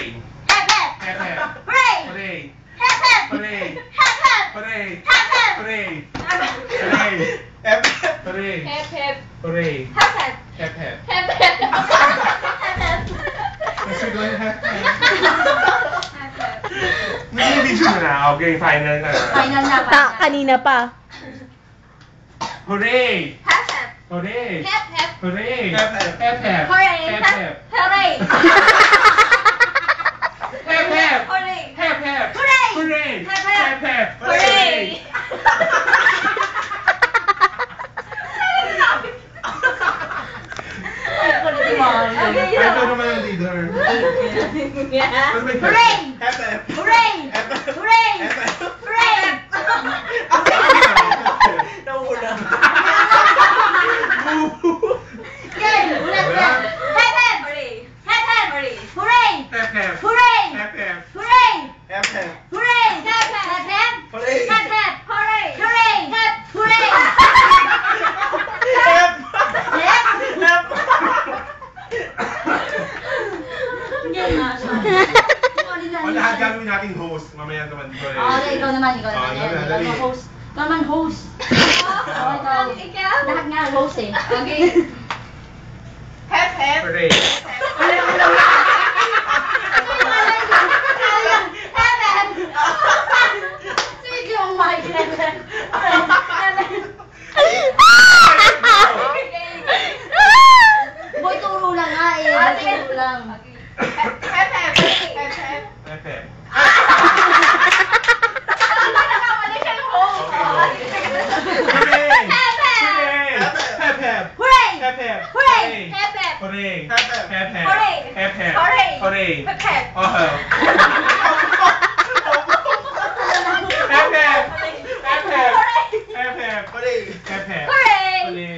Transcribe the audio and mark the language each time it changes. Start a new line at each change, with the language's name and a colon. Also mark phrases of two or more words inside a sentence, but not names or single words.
English: Hep-hep! Hep-hep! Hooray! Hooray! Hep-hep! Hooray! Hep-hep! Hooray! Hep-hep! Hooray! Hooray! Hooray! Hep-hep! Hooray! Hep-hep! Hep-hep! Hep-hep! Hep-hep!
Filipino: Kasi doon hep-hep. May video na. Okay, final na. Final na ba? Kanina pa.
English: Hooray! Hep-hep! Hooray! Hep-hep! Hooray! Hep-hep. Hep-hep! Hooray! Hep-hep! Hooray! Hep-hep! Hooray! Hep-hep! Hooray! Hooray! Hep-hep! Hep-hep! Hooray! Okay,
Filipino: Ito naman ang leader.
English: Hooray! Hep-hep! Hooray! Hooray! Hooray!
Filipino: Nauna. Game! Ulit na!
English: Hep-hep! Hep-hep! Hooray! Hep-hep! Hooray! Hep-hep! Hooray! Hep-hep! Hooray! Hep-hep! Hooray! Hep-hep! Hooray! Hooray! Hep! Hooray! Hep! Hep! Hep!
Filipino: Yan nga siya. O lahat gagawin nating host. Mamaya naman dito eh. Okay, ikaw naman. Ikaw Oh, naman. dali. Ikaw naman host. Ikaw naman host. Ikaw. Lahat nga host eh. Okay. Hep-hep.
English: Hooray!
Filipino: Sige yung mic. Boy, turo lang nga eh. Turo lang.
English: Hep-hep. Hep-hep. Hep-hep.
Filipino: Nagkamali siya yung host.
English: Hooray! Hooray! Hep-hep! Hooray! Hep-hep! Hooray! Hep-hep. Hooray! Hep-hep. Hep-hep! Hooray! Hep-hep! Hooray! Hooray! Hep-hep. Oh. Hep-hep! Hep-hep! Hep-hep! Hooray! Hep-hep! Hooray! Hooray!